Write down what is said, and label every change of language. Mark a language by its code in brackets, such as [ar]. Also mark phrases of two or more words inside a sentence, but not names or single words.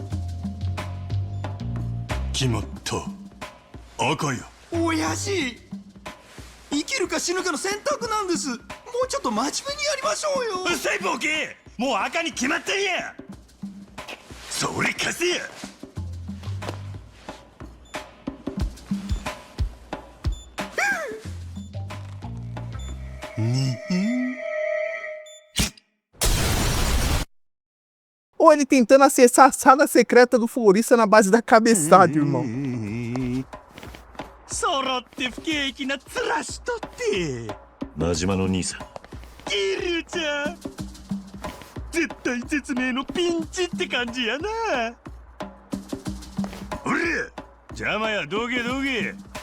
[ja] 決まった。赤や。親父、生きるか死ぬかの選択なんです。もうちょっと真面目にやりましょうよ。うっさいボケ、もう赤に決まったんや。それ貸せや。 [pt] Ou ele tentando acessar a sala secreta do florista na base da cabeçada, irmão. [ja] 揃って不景気な面しとって。真島の兄さん、キリュウちゃん、絶体絶命のピンチって感じやな。おりゃ、邪魔や、どけどけ。